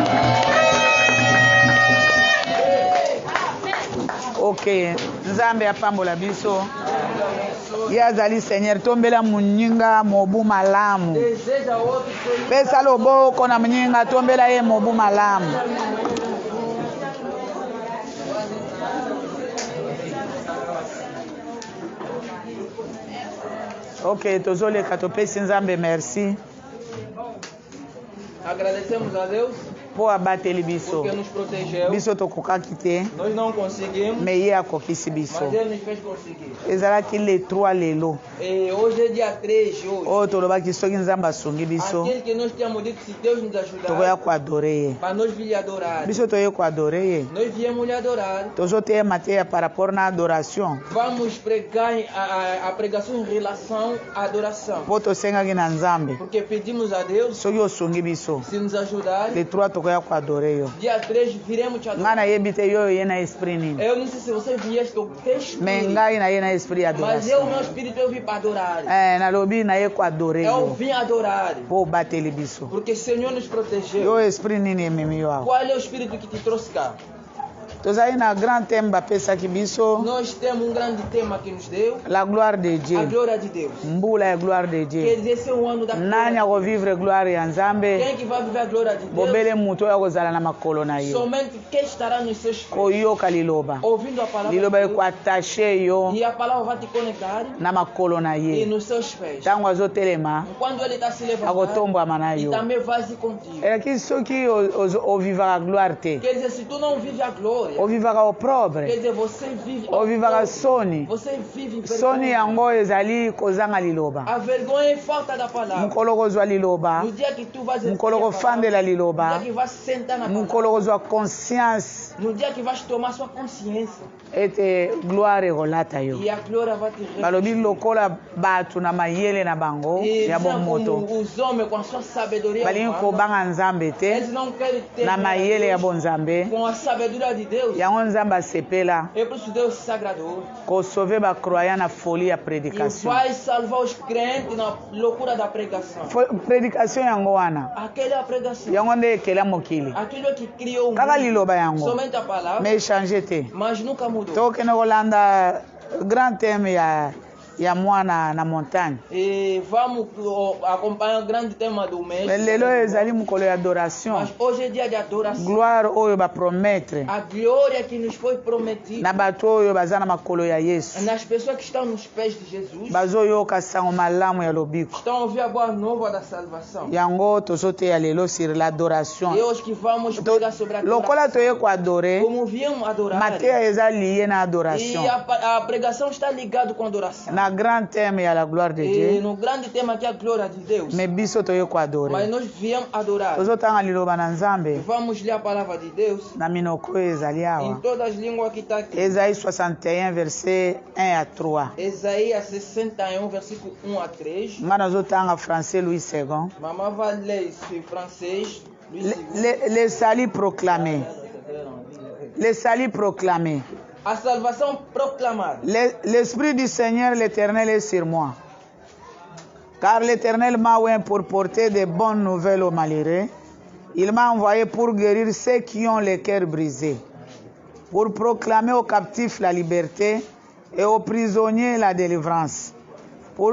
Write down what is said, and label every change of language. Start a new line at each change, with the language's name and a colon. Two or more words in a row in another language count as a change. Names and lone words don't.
Lingala: ok nzambe apambola biso ye azali seigneur tombela moninga mobu malamu pesa loboko na moninga tombela ye mobu malamu ok tozoleka topesi nzambe merci
Portuguese: Agradecemos a Deus
Lingala: po abateli biso
Portuguese: porque nos protegeu.
Lingala: biso tokokaki te
Portuguese: Nós não conseguimos,
Lingala: me ye akokisi biso
Portuguese: mas Ele nos fez conseguir.
Lingala: ezalaki le 3 lelo
Portuguese: E hoje é dia 3 hoje.
Lingala: oyo tolobaki soki nzambe asungi biso
Portuguese: Aquele que nós tínhamos dito, se Deus nos
Lingala: tokoya
Portuguese: ajudar,
Lingala: koadore ye
Portuguese: para nós vir lhe adorar.
Lingala: biso toye koadore ye
Portuguese: Nós viemos lhe adorar.
Lingala: tozoteyema te
French: par rapport
Lingala: na adoration
Portuguese: Vamos pregar a pregação em relação à adoração.
Lingala: mpo tosengaki na nzambe
Portuguese: Porque pedimos a Deus,
Lingala: soki osungi biso
Portuguese: se nos ajudar,
Lingala: le 3 tokoya koadore yo
Portuguese: dia 3 viremos te
Lingala: ngai
Portuguese: adorar.
Lingala: nayebi te yo oye na esprit nini
Portuguese: Eu não sei se você vieste com texto,
Lingala: me ngai naye na esprit ya mas eu, adoration
Portuguese: meu espírito, eu vim para adorar.
Lingala: nalobi naye koadore
Portuguese: Eu
Lingala: yo
Portuguese: vim adorar.
Lingala: mpo obateli biso
Portuguese: Porque o Senhor nos protegeu.
Lingala: yo esprit nini ememi yo awa
Portuguese: Qual é o espírito que te trouxe cá?
Lingala: tozali na
French: grand thème
Lingala: bapesaki biso
Portuguese: Nós temos um grande tema que nos deu,
French: la gloire de
Portuguese: a
French: dieu
Portuguese: glória de Deus.
Lingala: mbula ya
French: gloire de
Portuguese: Quer
French: dieu
Portuguese: dizer, esse é um ano da
Lingala: nani
Portuguese: glória.
Lingala: akovivre gloire ya nzambe
Portuguese: Quem que vai viver a glória de Deus?
Lingala: bobele mutu oyo akozala na makolo na yo
Portuguese: Somente quem estará nos seus pés,
Lingala: koyoka liloba
Portuguese: ouvindo a palavra
Lingala: liloba
Portuguese: de Deus,
Lingala: ekoatashe yo
Portuguese: e a palavra vai te conectar
Lingala: na makolo na
Portuguese: e
Lingala: ye
Portuguese: nos seus pés.
Lingala: ntango azotelema
Portuguese: Quando ele está se levantando,
Lingala: akotombwama na
Portuguese: e
Lingala: yo
Portuguese: também vai se contigo.
Lingala: elaki soki ovivaka gloire te
Portuguese: Quer dizer, se tu não vive a glória,
Lingala: ovivaka opprobre,
Portuguese: Quer dizer, você vive
Lingala: ovivaka soni.
Portuguese: Você vive
Lingala: Soni yango ezali kozanga liloba.
Portuguese: a vergonha é falta da palavra.
Lingala: Mukolo kozwa liloba,
Portuguese: No dia que tu vais
Lingala: mukolo kofandela
Portuguese: no
Lingala: liloba,
Portuguese: dia que vais sentar na
Lingala: mukolo
Portuguese: palavra,
Lingala: kozwa conscience
Portuguese: no dia que vais tomar sua consciência,
Lingala: ete gloire ekolata yo.
Portuguese: e a glória vai te
Lingala: Balobi lokola batu na mayele na bango
Portuguese: E
Lingala: ya bomoto.
Portuguese: os homens com a sua sabedoria
Lingala: Balingi
Portuguese: humana,
Lingala: kobanga nzambe te
Portuguese: eles não querem ter
Lingala: na mayele ya bonzambe.
Portuguese: com a sabedoria de Deus.
Lingala: Yango nzambe asepela
Portuguese: É por isso Deus se agradou
Lingala: kosauve bakroya na folie ya
Portuguese: e
Lingala: prédication.
Portuguese: vai salvar os crentes na loucura da pregação.
Lingala: Prédication yango wana
Portuguese: Aquela pregação,
Lingala: yango nde ekela mokili
Portuguese: aquilo que criou o
Lingala: kaka
Portuguese: mundo,
Lingala: liloba yango
Portuguese: somente a palavra,
Lingala: me echange te.
Portuguese: mas nunca mudou.
Lingala: Tokende kolanda
French: grand theme
Lingala: ya mwana na montagne.
Portuguese: E vamos acompanhar o grande tema do mês.
Lingala: Lelo ezali mokolo ya adoration,
Portuguese: Mas hoje é dia de adoração.
Lingala: gloire oyo bapromettre
Portuguese: A glória que nos foi prometida
Lingala: na bato oyo baza na makolo ya Yesu,
Portuguese: nas pessoas que estão nos pés de Jesus,
Lingala: bazoyoka sango malamu ya lobiko.
Portuguese: estão a ouvir a boa nova da salvação.
Lingala: Yango tozoteya lelo
French: sur l'adoration.
Portuguese: E hoje que vamos pregar sobre a adoração.
Lingala: Lokola toye koadore,
Portuguese: Como viemos adorar.
Lingala: mateya eza liye na
Portuguese: E
Lingala: adoration,
Portuguese: a pregação está ligada com a adoração.
Lingala: na grand theme ya
French: la gloire de
Portuguese: E
French: Dieu.
Portuguese: no grande tema que é a glória de Deus.
Lingala: Me biso toye koadore,
Portuguese: Mas nós viemos adorar.
Lingala: tozotanga liloba na Nzambe
Portuguese: Vamos ler a palavra de Deus
Lingala: na minoko oyo ezali
Portuguese: em
Lingala: awa.
Portuguese: todas as línguas que está aqui.
French: Esaïe 61 verset 1 à 3.
Portuguese: Isaías 61, versículo 1 a 3.
Lingala: Nga nazotanga français Louis II.
Portuguese: Maman va ler isso em francês.
French: Le salut proclamé. Le salut proclamé.
Portuguese: A salvação proclamada.
French: L'Esprit du Seigneur l'Éternel est sur moi. Car l'Éternel m'a oint pour porter de bonnes nouvelles aux malheureux. Il m'a envoyé pour guérir ceux qui ont le cœur brisé, pour proclamer aux captifs la liberté et aux prisonniers la délivrance, pour